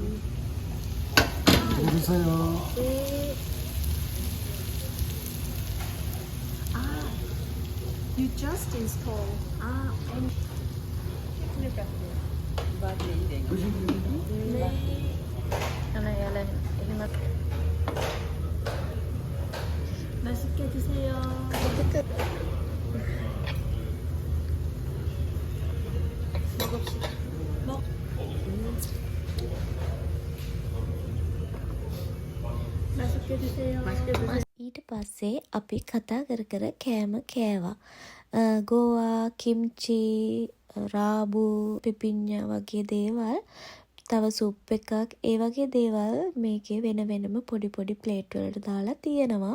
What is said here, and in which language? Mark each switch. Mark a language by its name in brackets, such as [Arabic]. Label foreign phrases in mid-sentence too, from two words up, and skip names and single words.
[Korean] 누르세요. [English] You just install. [Korean] And 맛있게 드세요. 먹읍시다. 먹. 맛있게 드세요. 맛있게 드세요. [Sinhala] ඊට පස්සේ අපි කතා කර කර කෑම කෑවා. ගෝවා, කිම්චි, රාබු, පිපිඤ්ඤා වගේ දේවල්. තව සුප් එකක් ඒ වගේ දේවල් මේකේ වෙන වෙනම පොඩි පොඩි ප්ලේට් වලට දාලා තියෙනවා.